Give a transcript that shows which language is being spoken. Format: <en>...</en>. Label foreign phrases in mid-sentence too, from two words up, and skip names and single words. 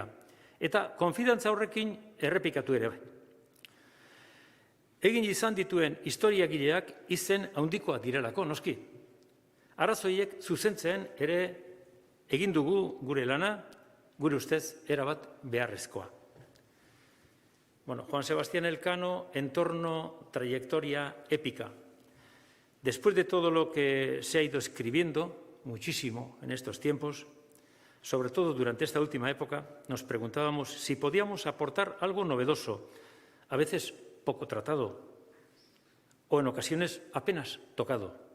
<eu>Eta konfidantza horrekin errepikatu ere bai. Egin izan dituen historiagileak izen handikoa direlako, noski. Arazoiek zuzentzen ere egin dugu gure lana, gure ustez erabat beharrezkoa.</eu> <es>Juan Sebastián Elcano, entorno, trayectoria épica. Después de todo lo que se ha ido escribiendo, muchísimo en estos tiempos, Sobre todo durante esta última época, nos preguntábamos si podíamos aportar algo novedoso, a veces poco tratado o en ocasiones apenas tocado.</es>